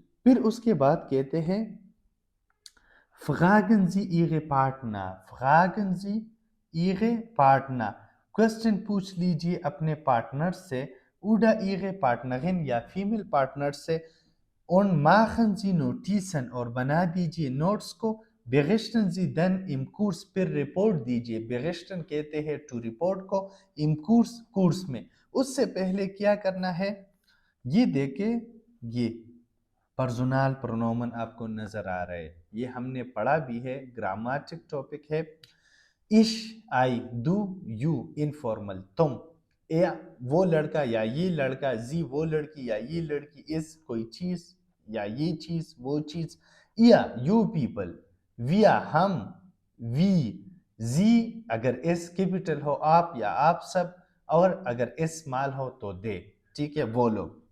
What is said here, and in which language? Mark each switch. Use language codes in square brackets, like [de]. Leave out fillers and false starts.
[ur] پھر اس کے بعد کہتے ہیں [de] fragen Sie Ihre Partner، [ur] fragen Sie Ihre Partner، question پوچھ لیجئے اپنے پارٹنر سے، [de] oder Ihre Partnerin [ur] یا فیمیل پارٹنر سے. [de] und machen Sie Notizen، [ur] اور بنا دیجئے نوٹس کو. [de] berichten Sie dann im Kurs [ur] پھر رپورٹ دیجئے. berichten کہتے ہیں ٹو رپورٹ کو, [de] im Kurs [ur] کورس میں. اس سے پہلے کیا کرنا ہے, یہ دیکھیں یہ پرسونل پرونومن آپ کو نظر آ رہے, یہ ہم نے پڑھا بھی ہے, گراماتک ٹاپک ہے. ich, I, du, you, informal, تم, یا وہ لڑکا یا یہ لڑکا, زی وہ لڑکی یا یہ لڑکی, اس کوئی چیز یا یہ چیز وہ چیز, یا یو پیپل, ویا ہم, وی, زی اگر ایس کیپٹل ہو آپ یا آپ سب, اور اگر ایس اسمال ہو تو دے, ٹھیک ہے, وہ لوگ.